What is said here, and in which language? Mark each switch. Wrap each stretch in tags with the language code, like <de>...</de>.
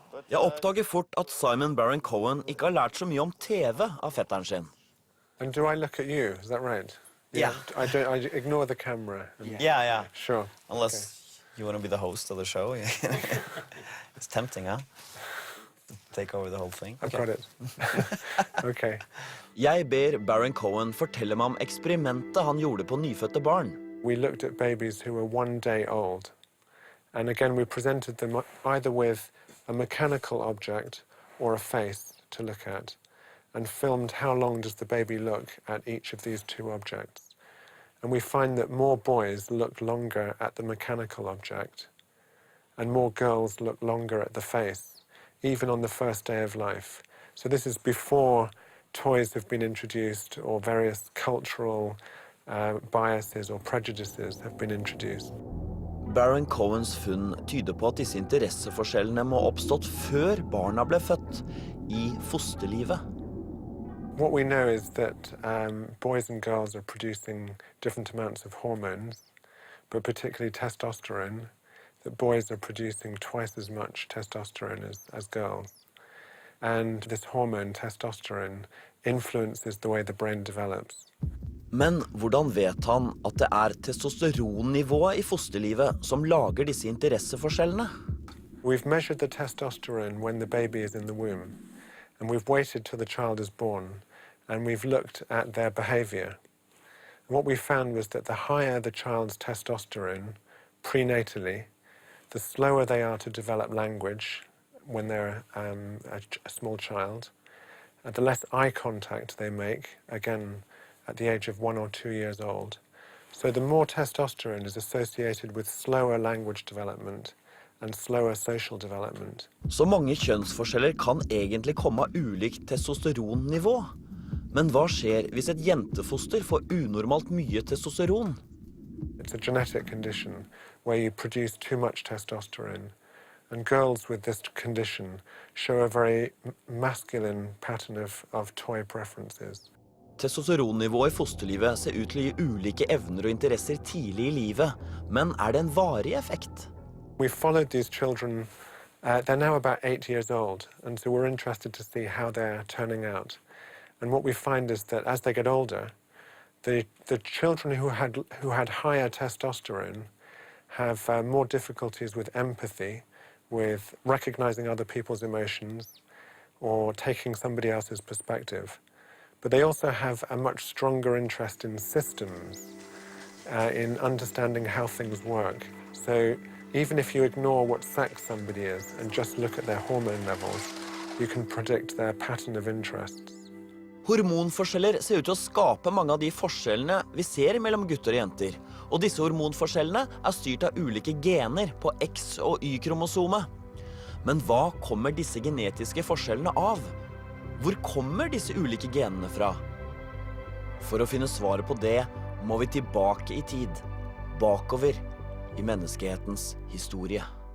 <no>Jeg oppdager fort at Simon Baron-Cohen ikke har lært så mye om TV av fetteren sin.</no> <en>And do I look at you? Is that right? Yeah. I ignore the camera. Yeah. Sure. Unless you want to be the host of the show. It's tempting, huh? Take over the whole thing. I've got it. Okay.</en> <no>Jeg ber Baron-Cohen fortelle meg om eksperimentet han gjorde på nyfødte barn.</no> <en>We looked at babies who were 1 day old. And again, we presented them either with a mechanical object or a face to look at, and filmed how long does the baby look at each of these two objects. And we find that more boys look longer at the mechanical object, and more girls look longer at the face, even on the first day of life. So this is before toys have been introduced or various cultural biases or prejudices have been introduced.</en> <no>Baron-Cohens funn tyder på at disse interesseforskjellene må ha oppstått før barna ble født, i fosterlivet.</no> <en>What we know is that boys and girls are producing different amounts of hormones, but particularly testosterone, that boys are producing twice as much testosterone as girls. And this hormone, testosterone, influences the way the brain develops.</en> <no>Men hvordan vet han at det er testosteronnivået i fosterlivet som lager disse interesseforskjellene?</no> <en>We've measured the testosterone when the baby is in the womb, and we've waited till the child is born, and we've looked at their behavior. And what we found was that the higher the child's testosterone prenatally, the slower they are to develop language when they're a small child, and the less eye contact they make, again, at the age of 1 or 2 years old. So the more testosterone is associated with slower language development and slower social development.</en> <no>Så mange kjønnsforskjeller kan egentlig komme av ulikt testosteronnivå. Men hva skjer hvis et jentefoster får unormalt mye testosteron?</no> <en>It's a genetic condition where you produce too much testosterone. And girls with this condition show a very masculine pattern of toy preferences.</en> <no>Testosteronnivået i fosterlivet ser ut til å gi ulike evner og interesser tidlig i livet, men det en varig effekt?</no> <en>We followed these children, they're now about 8 years old, and so we're interested to see how they're turning out. And what we find is that as they get older, the children who had higher testosterone have more difficulties with empathy, with recognizing other people's emotions, or taking somebody else's perspective. But they also have a much stronger interest in systems, in understanding how things work. So even if you ignore what sex somebody is and just look at their hormone levels, you can predict their pattern of interests.</en> <no>Hormonforskjeller ser ut til å skape mange av de forskjellene vi ser mellom gutter og jenter. Og disse hormonforskjellene styrt av ulike gener på X- og Y-kromosomet. Men hva kommer disse genetiske forskjellene av? Hvor kommer disse ulike genene fra? For å finne svaret på det må vi tilbake i tid, bakover i menneskehetens historie.</no>